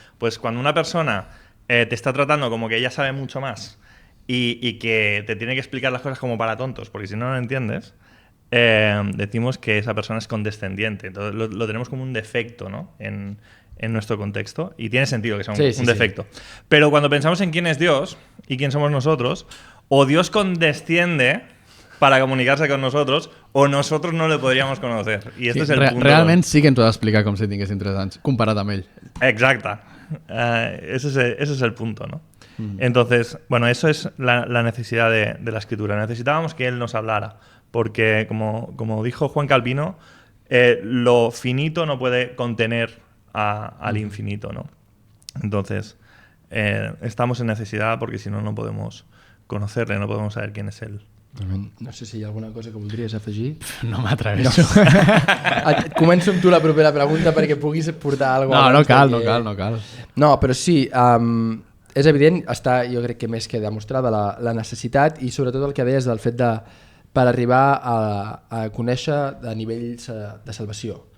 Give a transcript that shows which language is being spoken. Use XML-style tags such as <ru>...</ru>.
<es>Pues cuando una persona te está tratando como que ella sabe mucho más y que te tiene que explicar las cosas como para tontos, porque si no lo entiendes, decimos que esa persona es condescendiente. Entonces lo tenemos como un defecto, ¿no? En nuestro contexto, y tiene sentido que sea un defecto. Pero cuando pensamos en quién es Dios y quién somos nosotros, o Dios condesciende para comunicarse con nosotros, o nosotros no le podríamos conocer.</es> <ca>I este és el punt. Realment sí que ens ho ha d'explicar com si tinguéssim 3 anys, comparat amb ell.</ca> <es>Exacte. Ese es el punto, ¿no? Entonces, bueno, eso es la necesidad de la escritura. Necesitábamos que él nos hablara, porque como dijo Juan Calvino, lo finito no puede contener al infinito, ¿no? Entonces, estamos en necesidad porque si no, no podemos conocerle, no podemos saber quién es él.</es> <ca>No sé si hi ha alguna cosa que voldries afegir. No m'atreveixo. Començo amb tu la propera pregunta perquè puguis portar alguna cosa. No cal. No, però sí, és evident, està jo crec que més que demostrada la necessitat i sobretot el que deies del fet per arribar a conèixer a nivells de salvació.</ca>